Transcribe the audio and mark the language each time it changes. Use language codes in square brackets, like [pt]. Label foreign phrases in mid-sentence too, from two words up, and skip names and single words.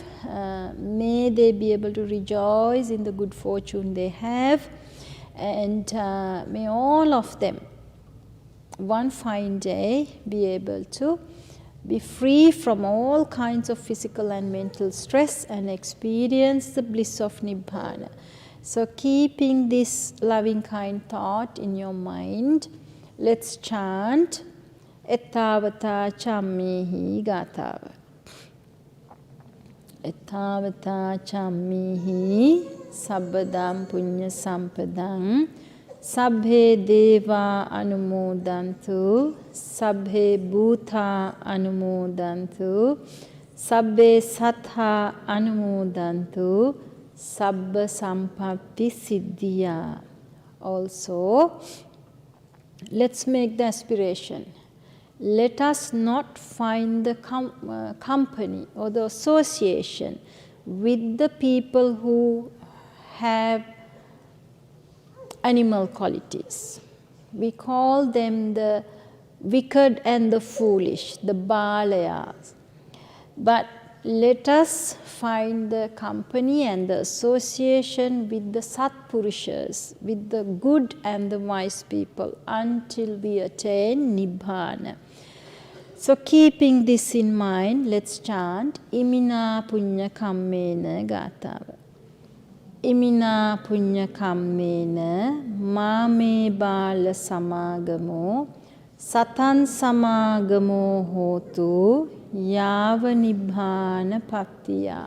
[en] May they be able to rejoice in the good fortune they have, and may all of them one fine day be able to be free from all kinds of physical and mental stress and experience the bliss of Nibbana. So keeping this loving kind thought in your mind, let's chant [pi] Ettavata Chammihi Gatava. Ettavata Chammihi Sabbadam Punya Sampadam Sabbhe Deva Anumodantu Sabbhe Bhuta Anumodantu Sabbhe Sattha Anumodantu Sabba Sampatti Siddhiya. [en] Also, let's make the aspiration. Let us not find the company or the association with the people who have animal qualities. We call them the wicked and the foolish, the balayas. But let us find the company and the association with the Satpurushas, with the good and the wise people, until we attain Nibbana. So keeping this in mind, let's chant [pi] Imina Punya Kammena Gatava. Imina Punya Kammena Mame Bala Samagamo Satan Samagamo Hotu Yava Nibbana Pattiya.